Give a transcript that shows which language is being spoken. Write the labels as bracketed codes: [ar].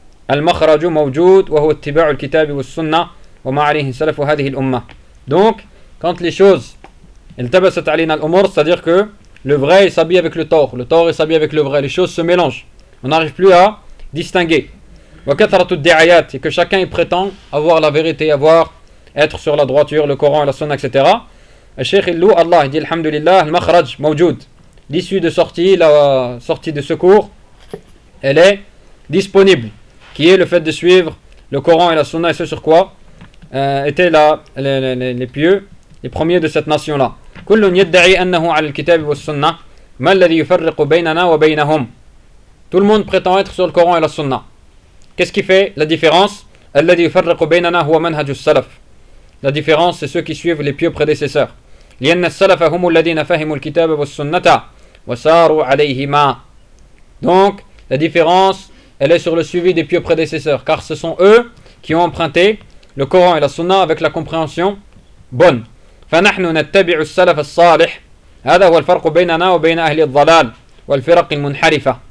[ar] المخرج موجود وهو اتباع الكتاب والسنة وما عليه سلف هذه الأمة. [fr] Donc quand les choses [ar] التبست علينا الأمور, [fr] c'est-à-dire que le vrai est s'habille avec le tort est s'habille avec le vrai, les choses se mélangent, on n'arrive plus à distinguer. [ar] وكثرة الدعايات, [fr] et que chacun y prétend avoir la vérité, avoir être sur la droiture, le Coran et la Sunna, etc. الشيخ اللو الله يدي [ar] الحمد لله المخرج موجود, [fr] l'issue de sortie, la sortie de secours, elle est disponible, qui est le fait de suivre le Coran et la Sunna et ce sur quoi étaient là les pieux, les premiers de cette nation-là. [ar] كلٌ يدعي أنه على الكتاب والسنة ما الذي يفرق بيننا وبينهم. [fr] Tout le monde prétend être sur le Coran et la Sunna. Qu'est-ce qui fait la différence? [ar] الذي يفرق بيننا هو منهج السلف. [fr] La différence, c'est ceux qui suivent les pieux prédécesseurs. [ar] لأن السلف هم الذين فهموا الكتاب والسنة وساروا عليهما. [fr] Donc, la différence, elle est sur le suivi des pieux prédécesseurs, car ce sont eux qui ont emprunté le Coran et la Sunna avec la compréhension bonne. [ar] فَنَحْنُ نَتَّبِعُ السَّلَفَ الصَّالِحِ هَذَا هُوَ الْفَرْقُ بَيْنَنَا وَبَيْنَ أَهْلِ الضَّلَالِ وَالْفِرَقِ الْمُنْحَرِفَ.